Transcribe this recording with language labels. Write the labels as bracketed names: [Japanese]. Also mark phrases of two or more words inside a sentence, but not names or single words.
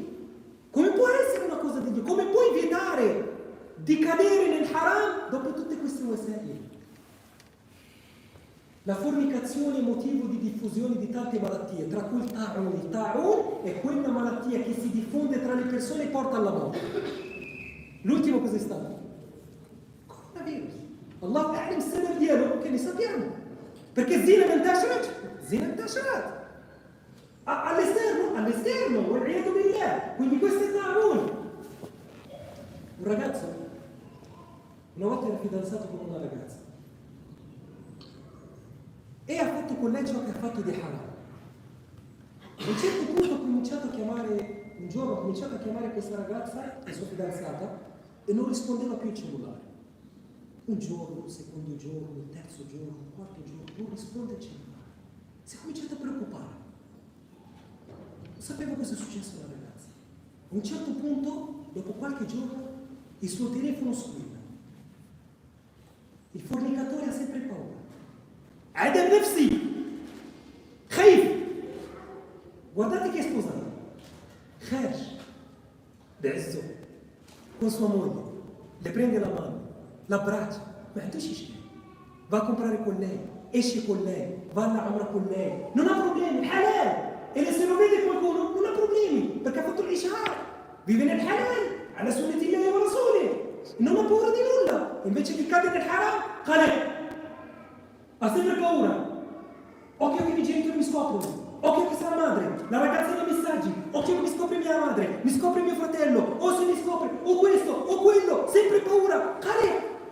[Italian] Come può essere una cosa di Dio? Come puoi vietare di cadere nel haram dopo tutte queste wasail? La fornicazione è motivo di diffusione di tante malattie, tra cui il ta'un. Il ta'un è quella malattia che si diffonde tra le persone e porta alla morte. L'ultimo cos'è stato? Coronavirus. [Arabic] الله أعلم سبب ديالو, [Italian] che ne sappiamo. Perché [Arabic] الزنا انتشرت. [Italian] All'esterno, [Arabic] والعياذ بالله. [Italian] Quindi questo è ta'un. Un ragazzo una volta era fidanzato con una ragazza e ha fatto con lei ciò che ha fatto di haram. A un certo punto un giorno ho cominciato a chiamare questa ragazza, la sua fidanzata, e non rispondeva più al cellulare. Un giorno, un secondo giorno, un terzo giorno, un quarto giorno, non risponde al cellulare. Si è cominciato a preoccupare. Non sapevo cosa è successo alla ragazza. A un certo punto, dopo qualche giorno, il suo telefono squilla. Il fornicatore ha sempre paura. [Arabic] عذاب نفسي خائف. [Italian] Guardate che è sposato. Kharj, d'izzo, con sua moglie. Le prende la mano, l'abbraccia. Ma tu ci va a comprare con lei, esce con lei, va alla Umrah con lei. Non ha problemi, halal. E se lo vede qualcuno, non ha problemi, perché ha fatto l'ishar. Vive nel halal, [Arabic] على سنة الله ورسوله. [Italian] Non ha paura di nulla. Invece di cadere nel haram, ha sempre paura. Occhio che i miei genitori mi scoprono. occhio che sia la madre, la ragazza dei messaggi, occhio che mi scopre mia madre, mi scopre mio fratello, o se mi scopre, o questo, o quello, sempre paura, care.